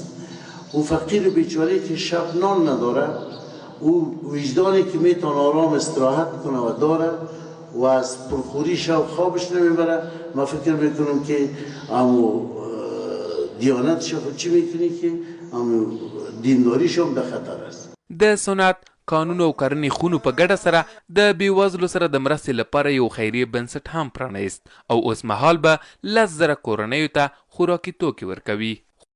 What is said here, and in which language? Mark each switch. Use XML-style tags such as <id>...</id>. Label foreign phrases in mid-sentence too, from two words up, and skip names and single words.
<fa>او فقیر بیچاره که شب نان نداره، او وجدانی که میتونه آرام استراحت کنه و داره و از پرخوری شب خوابش نمیبره. ما فکر میکنم که امو دیانتش خود چی میکنی که امو دینداریش هم در خطر است.</fa> <ps>د صنعت، قانون او کرنې خونو په ګډه سره د بېوزلو سره د مرستې لپاره یو خیریه بنسټ هم پرانیست او اوس مهال به 10,000 کورنیو ته خوراکي توکي ورکوي.</ps>